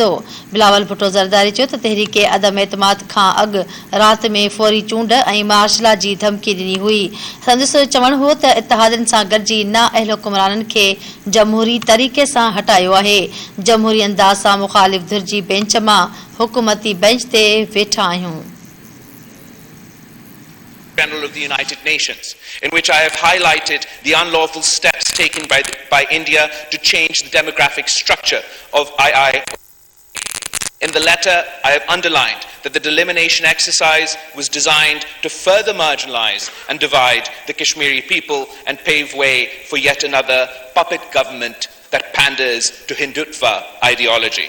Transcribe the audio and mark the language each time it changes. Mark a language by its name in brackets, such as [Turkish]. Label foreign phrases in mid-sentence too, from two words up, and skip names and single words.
[Sindhi] बिलावल भुट्टो ज़रदारी चयो त तहरीक अदम एतमाद खां अॻु राति में फौरी चूंड ऐं मार्शला जी धमकी ॾिनी हुई। संदसि चवणु हो त इत्तेहादियुनि सां गॾिजी नाअहल हुकुमराननि खे जमहूरी तरीक़े सां हटायो आहे। जमहूरी अंदाज़ सां मुख़ालिफ़ धुर जी बेंच मां हुकूमती बेंच ते वेठा आहियूं। [English] General of the United Nations, in which I have highlighted the unlawful steps taken by India to change the demographic structure of II. In the letter, I have underlined that the delimitation exercise was designed to further marginalize and divide the Kashmiri people and pave way for yet another puppet government that panders to Hindutva ideology.